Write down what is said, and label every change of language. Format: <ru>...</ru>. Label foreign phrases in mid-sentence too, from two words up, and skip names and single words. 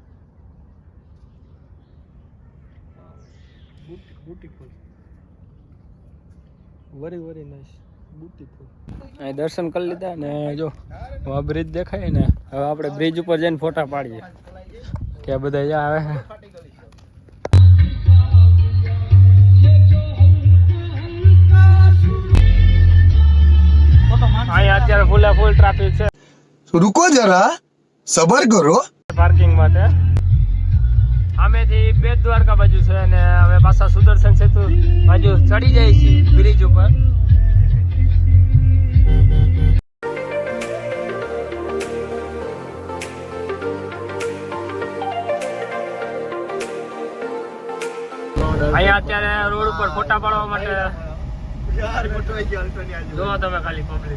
<gu>અહીં દર્શન કરી લીધા ને જો આ બ્રિજ દેખાય ને, હવે આપણે બ્રિજ ઉપર જઈને ફોટા પાડીએ કે બધા જ્યાં આવે. અહીંયા અત્યારે</gu> <en>full traffic</en> <gu>છે.</gu> <hi>रुको जरा सबर करो.</hi> <gu>પાર્કિંગ માટે આમેથી બેટ દ્વારકા બાજુ છે અને હવે પાછા સુદર્શન સેતુ બાજુ ચડી જાય છે બ્રિજ ઉપર. અહીંયા અત્યારે રોડ ઉપર ફોટા પાડવા માટે જોવો તમે ખાલી પબ્લિક.</gu>